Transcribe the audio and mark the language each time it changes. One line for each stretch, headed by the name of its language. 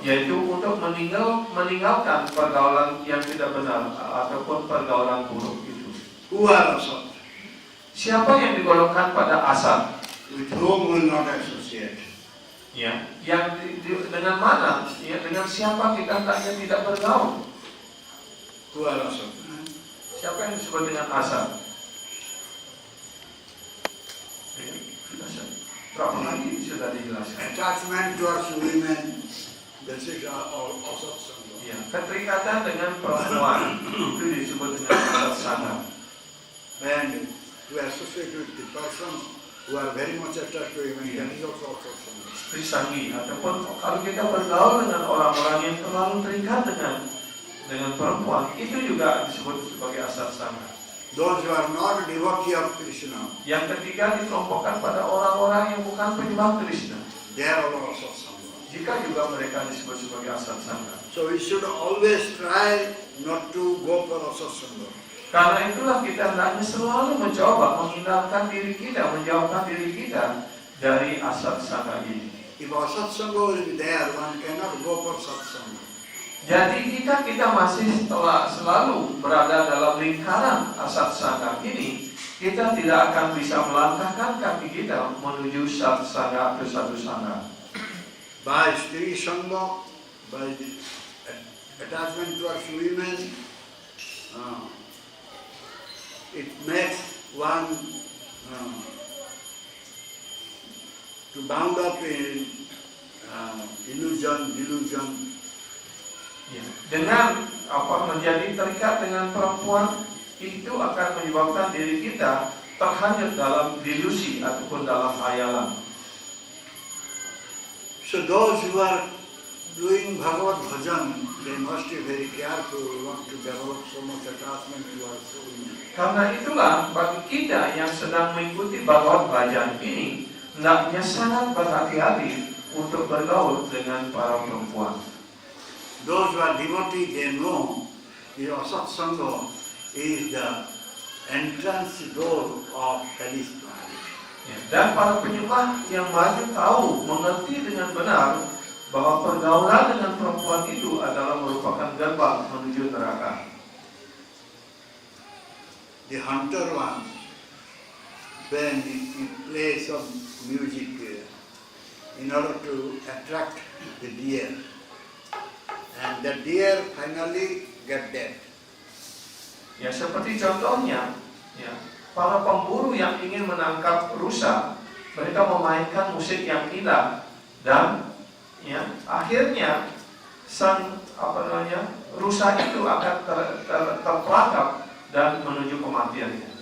Indonesian: yaitu untuk meninggalkan pergaulan yang tidak benar ataupun pergaulan buruk itu.
English: Who are asat?
Indonesian: Siapa yang digolongkan pada asat?
English: With whom will not associate.
Indonesian: Ya, yang dengan mana? Ya, dengan siapa kita hendaknya tidak bergaul?
English: Who are asat?
Indonesian: Siapa yang disebut dengan asat? Ya, berapa lagi sudah dijelaskan?
English: Attachment towards women, this is asatsanga.
Indonesian: Ya, keterikatan dengan perempuan itu disebut dengan asat sangha.
English: And to associate with the persons who are very much attached to women, that is also asatsanga.
Indonesian: Istri sanggi, ataupun kalau kita bergaul dengan orang-orang yang terlalu terikat dengan perempuan, itu juga disebut sebagai asat sangha.
English: Those who are not devotee of Krishna,
Indonesian: Yang ketiga dikelompokkan pada orang-orang yang bukan penyembah Krishna.
English: they are all asatsanga.
Indonesian: Jika juga mereka disebut sebagai asat sangha.
English: So we should always try not to go for asatsanga.
Indonesian: Karena itulah kita hendaknya selalu mencoba menghindarkan diri kita, menjauhkan diri kita dari asat sangha ini.
English: If asatsanga will be there, one cannot go for satsanga.
Indonesian: Jadi kita masih selalu berada dalam lingkaran asat sangha ini, kita tidak akan bisa melangkahkan kaki kita menuju sat sangha atau satu sangha.
English: By stri sangha, by the attachment towards women, it makes one to bound up in illusion, delusion.
Indonesian: Ya. Dengan menjadi terikat dengan perempuan itu akan menyebabkan diri kita terhanyut dalam delusi ataupun dalam hayalan.
English: So those who are doing Bhagavad Bhajan, they must be very careful not to develop so much attachment towards women.
Indonesian: Karena itulah bagi kita yang sedang mengikuti Bhagavad Bhajan ini, hendaknya sangat berhati-hati untuk bergaul dengan para perempuan.
English: Those who are devotees, they know the asatsanga is the entrance door of Kali's planet.
Indonesian: Ya, dan para penyembah yang maju tahu, mengerti dengan benar bahwa pergaulan dengan perempuan itu adalah merupakan gerbang menuju neraka.
English: The hunter one, when he plays some music in order to attract the deer, and the deer finally get dead.
Indonesian: Ya, seperti contohnya, ya, para pemburu yang ingin menangkap rusa, mereka memainkan musik yang indah dan ya, akhirnya sang rusa itu akan terperangkap dan menuju kematiannya.